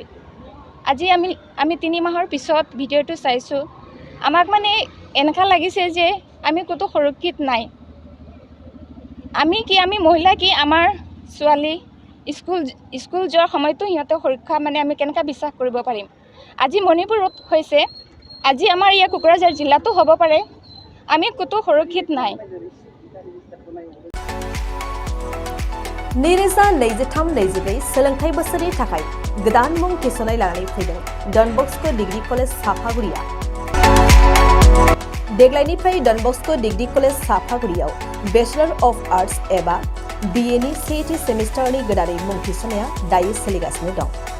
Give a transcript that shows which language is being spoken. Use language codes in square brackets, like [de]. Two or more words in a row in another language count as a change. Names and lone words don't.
[as] আজি আমি 3 মাহৰ পিছত ভিডিঅ'টো চাইছোঁ, আমাক মানে এনেকুৱা লাগিছে যে আমি ক'তো সুৰক্ষিত নাই। আমি মহিলা কি আমাৰ ছোৱালী স্কুল যোৱাৰ সময়তো সিহঁতৰ সুৰক্ষা মানে আমি কেনেকৈ বিশ্বাস কৰিব পাৰিম। আজি মণিপুৰত হৈছে, আজি আমাৰ ইয়াৰ কোকৰাঝাৰ জিলাতো হ'ব পাৰে, আমি ক'তো সুৰক্ষিত নাই। [brx] नैरोजा 23-24 सोलोंथाइ बोसोरनि थाखाय गोदान मुं थिसननाय लानानै फैदों डन बस्क' डिग्री कलेज साफागुरिया। देग्लायनिफ्राय डन बस्क' डिग्री कलेज साफागुरियाव [en] Bachelor of Arts [brx] एबा BA नि सेथि सेमिस्टारनि गोदानै मुं थिसननाया दायो सोलिगासिनो दं।